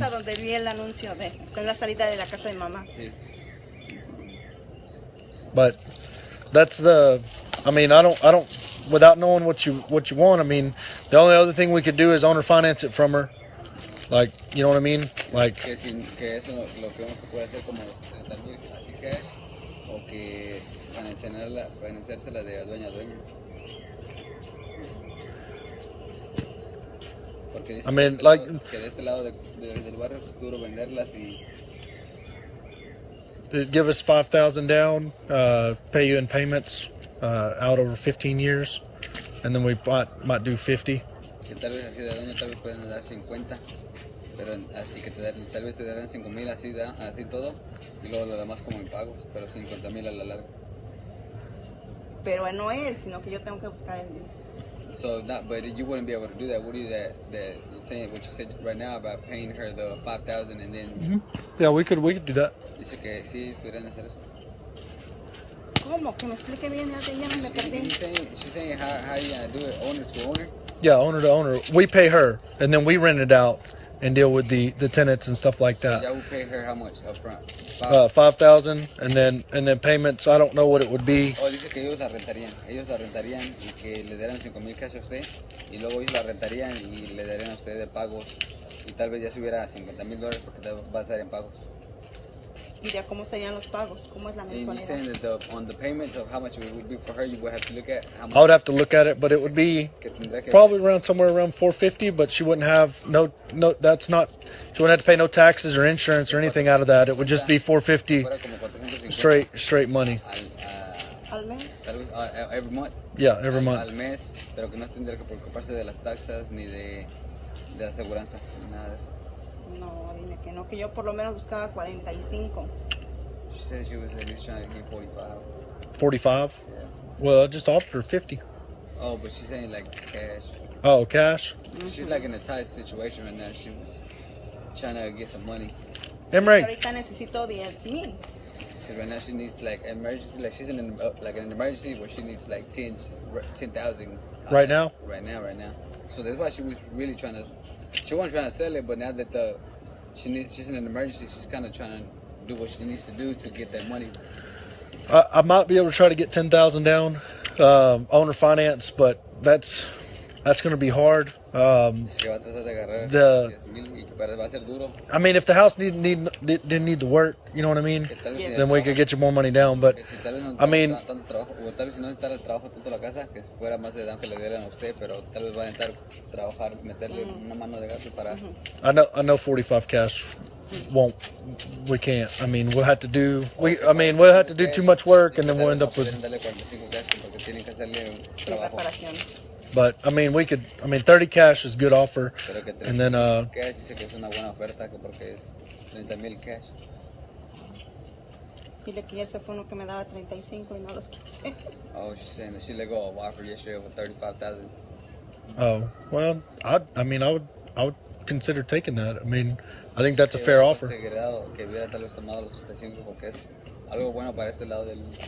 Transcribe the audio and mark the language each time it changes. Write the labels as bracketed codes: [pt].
[es] Casa donde vi el anuncio está en la salida de la casa de mamá. [en] But that's I mean, I don't without knowing what you want. I mean, the only other thing we could do is owner finance it from her. Like, you know what I mean? Like. [es] Que eso lo que uno puede hacer como 30,000 así que o que financiársela de dueña a dueña. Porque dice que de este lado del barrio es duro venderlas y [en] give us $5,000 down, pay you in payments out over 15 years, and then we might do 50. [es] Que tal vez así de dueño tal vez pueden dar 50, pero así que tal vez te darán 5,000 así todo y luego lo demás como en pagos, pero 50,000 a la larga. Pero no él, sino que yo tengo que buscar el. [en] So but you wouldn't be able to do that, would you? That saying what you said right now about paying her the 5,000 and then. Mm-hmm. Yeah, we could do that. [es] Dice que sí pudieran hacer eso. ¿Cómo? Que me explique bien, ya me perdí. [en] She's saying how you gonna do it, owner to owner. Yeah, owner to owner. We pay her, and then we rent it out and deal with the tenants and stuff like that. So yeah, we pay her how much up front? 5,000, and then payments. I don't know what it would be. [es] Oh, dice que ellos la rentarían y que le darían 5,000 cash a usted y luego ellos la rentarían y le darían a usted de pagos y tal vez ya subiera a $50,000 porque te va a estar en pagos. ¿Y ya cómo serían los pagos? ¿Cómo es la mensualidad? [en] And you're saying that on the payments of how much it would be for her, you would have to look at how much. I would have to look at it, but it would be probably somewhere around $450. But she wouldn't have no. That's not. She wouldn't have to pay no taxes or insurance or anything out of that. It would just be $450 straight money. [es] ¿Al mes? [en] Every month. Yeah, every month. [es] Al mes, pero que no tendría que preocuparse de las taxas ni de la aseguranza ni nada de eso. No, dile que no, que yo por lo menos buscaba 45. [en] She said she was at least trying to get 45. 45? Yeah. Well, I just offered her 50. Oh, but she's saying like cash. Oh, cash? Mm-hmm. She's like in a tight situation right now. She was trying to get some money. Emery. [es] Ahorita necesito 10,000. [en] Because right now she needs like emergency, like she's in an emergency where she needs like 10,000. Right now? Right now. So that's why she was really trying to. She wasn't trying to sell it, but now that she's in an emergency, she's kind of trying to do what she needs to do to get that money. I might be able to try to get 10,000 down, owner finance, but that's going to be hard. [es] Que va a tratar de agarrar 10,000 y que va a ser duro. [en] I mean, if the house didn't need to work, you know what I mean, [es] Que tal vez si [en] then we could get you more money down. But [es] que si tal vez no [en] I mean, [es] tanto trabajo, o tal vez si no necesitara el trabajo tanto la casa, que fuera más de down que le dieran a usted, pero tal vez va a intentar trabajar, meterle una mano de gasto para. [en] I know 45 cash won't. We can't. I mean, we'll have to do. We'll have to do too much work, and then we'll end up with. [es] Darle 45 cash porque tienen que hacerle un trabajo. [en] But I mean, we could. I mean, 30 cash is a good offer, [es] Pero que [en] and then [es] cash dice que es una buena oferta porque es 30,000 cash. Dile que ese fue uno que me daba 35 y no los quise. [en] Oh, she's saying that she let go of offer yesterday with 35,000. oh well, I mean, I would consider taking that. I mean, I think that's a fair offer. [es] Que hubiera tal vez tomado los 35 porque es algo bueno para este lado del.